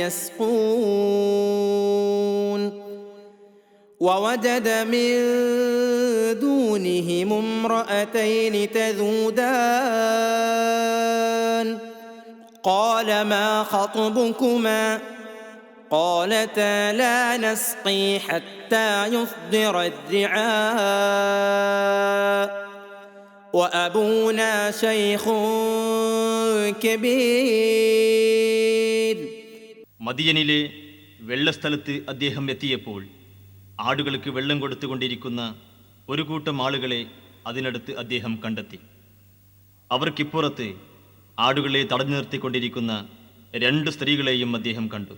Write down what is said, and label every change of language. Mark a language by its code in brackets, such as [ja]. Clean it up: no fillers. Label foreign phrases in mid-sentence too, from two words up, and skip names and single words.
[ar] يسقون ووجد من دونهم امرأتين تذودان قال ما خطبكما قالتا لا نسقي حتى يصدر الرعاء وأبونا شيخ كبير. [ml] മദിയനിലെ വെള്ളസ്ഥലത്ത് അദ്ദേഹം എത്തിയപ്പോൾ ആടുകൾക്ക് വെള്ളം കൊടുത്തുകൊണ്ടിരിക്കുന്ന ഒരു കൂട്ടം ആളുകളെ അതിനടുത്ത് അദ്ദേഹം കണ്ടെത്തി. അവർക്കിപ്പുറത്ത് ആടുകളെ തടഞ്ഞു നിർത്തിക്കൊണ്ടിരിക്കുന്ന 2 സ്ത്രീകളെയും അദ്ദേഹം കണ്ടു.